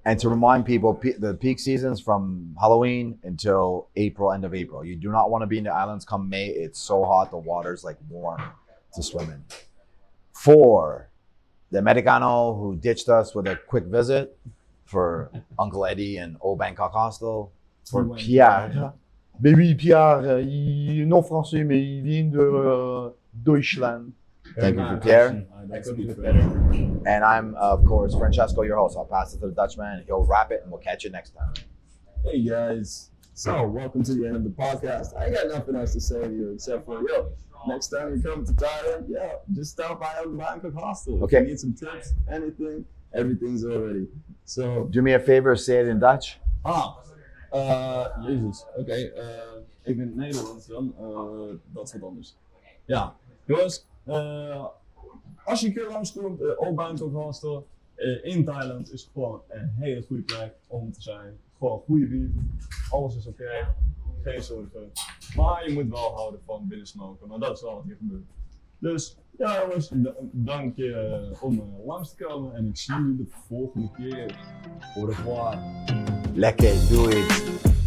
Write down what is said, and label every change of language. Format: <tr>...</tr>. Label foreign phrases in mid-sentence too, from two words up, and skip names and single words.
<en>And to remind people, the peak season's from Halloween until April, end of April. You do not want to be in the islands come May. It's so hot, the water's like warm to swim in. 4, the Americano who ditched us with a quick visit for Uncle Eddie and Old Bangkok Hostel. For Pierre.</en> <fr>Mais oui, Pierre, il est non français, mais il vient de</fr> <de>Deutschland.</de> <en>Thank you for Pierre. I couldn't do it better. And I'm, of course, Francesco, your host. I'll pass it to the Dutchman. He'll wrap it, and we'll catch you next time. Hey guys, so welcome to the end of the podcast. I ain't got nothing else to say to you except for, next time you come to Thailand, just stop by the Bangkok Hostel. Okay. If you need some tips, anything, everything's already. So, Do me a favor, say it in Dutch.</en> <nl>Jezus, oké. Ik ben Nederlands dan, dat is wat anders. Ja, jongens, als je een keer langskomt, op Bangkok Hostel in Thailand is gewoon een hele goede plek om te zijn. Gewoon goede bier, alles is oké, geen zorgen. Maar je moet wel houden van binnensmoken, maar dat is wel wat hier gebeurt. Dus ja jongens, dank je om langs te komen en ik zie jullie de volgende keer.</nl> <fr>Au revoir.</fr> <nl>Lekker,</nl> <en>doe it.</en>